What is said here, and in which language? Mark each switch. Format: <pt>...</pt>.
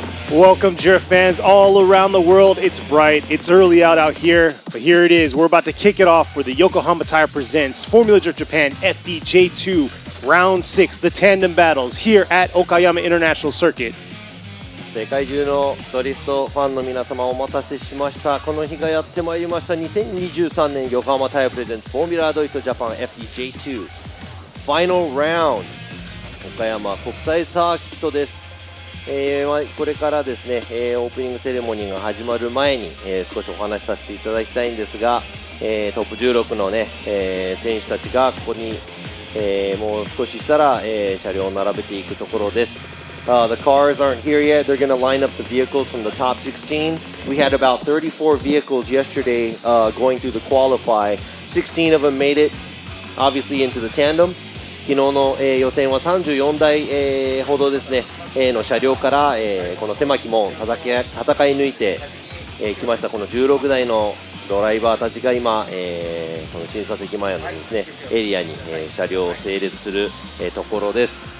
<en>Welcome, drift fans all around the world. It's bright, it's early out here, but here it is. We're about to kick it off for the Yokohama Tire presents Formula Drift Japan FDJ2 Round 6, the tandem battles here at Okayama International Circuit.</en> <ja>世界中のドリフトファンの皆様お待たせしました。この日がやってまいりました。2023年横浜タイヤプレゼンツフォーミュラードリフトジャパン FDJ2 Final Round 岡山国際サーキットです。これからですね、オープニングセレモニーが始まる前に、少しお話しさせていただきたいんですが、トップ16のね、選手たちがここに、もう少ししたら、車両を並べていくところです。</ja> <en>The cars aren't here yet. They're going to line up the vehicles from the top 16. We had about 34 vehicles yesterday going through the qualify. 16 of them made it, obviously, into the tandem.</en> <ja>昨日の、予選は34台、ほどですね、の車両から、この狭き門戦い抜いてきました。この16台のドライバーたちが今、この審査席前のですね、エリアに、車両を整列する、ところです。</ja>